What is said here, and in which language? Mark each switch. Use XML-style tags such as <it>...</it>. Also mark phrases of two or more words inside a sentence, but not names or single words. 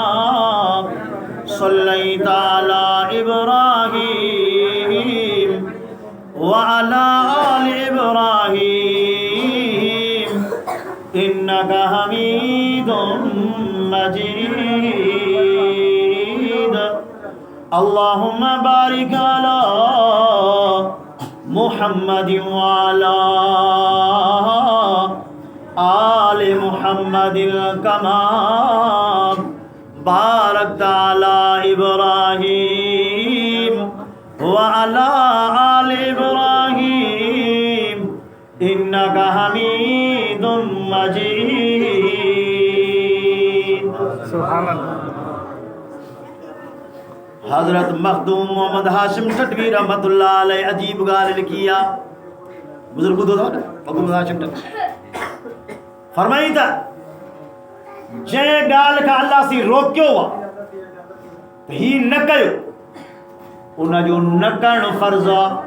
<ar>صليت على إبراهيم وعلى آل إبراهيم إنك حميد مجيد اللهم بارك على محمد وعلى آل محمد كما باركت على إبراهيم وعلى آل إبراهيم إنك حميد مجيد. سبحان الله.</ar> <sd>हजरत मखदूम मोहम्मद हाशिम टटवी</sd> <ar>رحمة الله عليه</ar> <sd>अजीब गाल लिखी आ बुजुर्ग ॿुधो अथव न मखदूम हाशिम टटवी फरमाई था जंहिं ॻाल्हि खां अल्लाह सी रोकियो आहे त ही न कयो उन जो न करणु फर्ज़ आहे।</sd>